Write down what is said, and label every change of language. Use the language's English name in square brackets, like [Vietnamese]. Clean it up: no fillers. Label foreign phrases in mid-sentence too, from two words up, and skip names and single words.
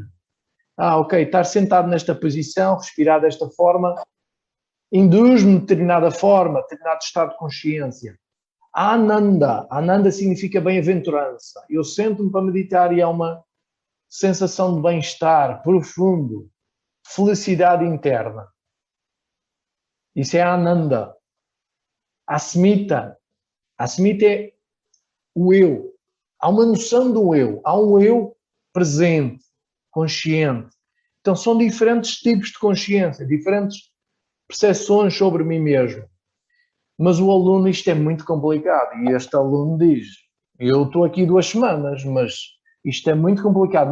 [Portuguese] Estar sentado nesta posição, respirar desta forma, induz-me de determinada forma, determinado estado de consciência. Ananda significa bem-aventurança. Eu sento-me para meditar e é uma sensação de bem-estar profundo, felicidade interna. Isso é Ananda. Asmita. Asmita é o eu. Há uma noção do eu. Há um eu presente, consciente. Então são diferentes tipos de consciência, diferentes percepções sobre mim mesmo. Mas o aluno, isto é muito complicado. E este aluno diz, eu estou aqui 2 semanas, mas isto é muito complicado.